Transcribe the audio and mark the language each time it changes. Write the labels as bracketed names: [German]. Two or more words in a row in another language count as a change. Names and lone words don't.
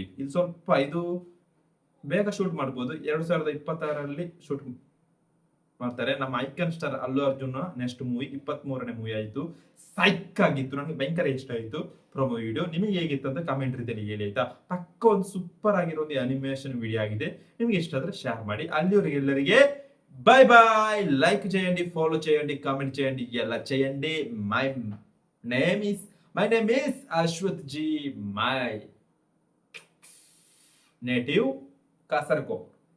[Kannada] ಇದು ಸ್ವಲ್ಪ ಇದು ಬೇಗ ಶೂಟ್ ಮಾಡ್ಬೋದು. 2026ರಲ್ಲಿ ಶೂಟ್ ಮಾಡ್ತಾರೆ. ನಮ್ಮ [English] icon star [Kannada] ಅಲ್ಲು ಅರ್ಜುನ್ [English] next movie [Kannada] 23ನೇ ಮೂವಿ ಆಯ್ತು. ಸೈಕ್ ಆಗಿತ್ತು. ನನಗೆ ಭಯಂಕರ ಇಷ್ಟ ಆಯ್ತು [English] promo video. [Kannada] ನಿಮಗೆ ಹೇಗಿತ್ತು ಅಂತ ಕಾಮೆಂಟ್ ರೀತಿಯಲ್ಲಿ ಹೇಳಿ ಆಯ್ತಾ. ಪಕ್ಕ ಒಂದು ಸೂಪರ್ ಆಗಿರೋ ಒಂದು [English] animation video [Kannada] ಆಗಿದೆ. ನಿಮ್ಗೆ ಇಷ್ಟ ಆದ್ರೆ ಶೇರ್ ಮಾಡಿ. ಅಲ್ಲಿವರೆಗೆ ಎಲ್ಲರಿಗೆ [English] bye bye. [Telugu] లైక్ చేయండి, ఫాలో చేయండి, కామెంట్ చేయండి, ఎలా చేయండి. [English] My name is Ashwath ji. My native Kasaragod.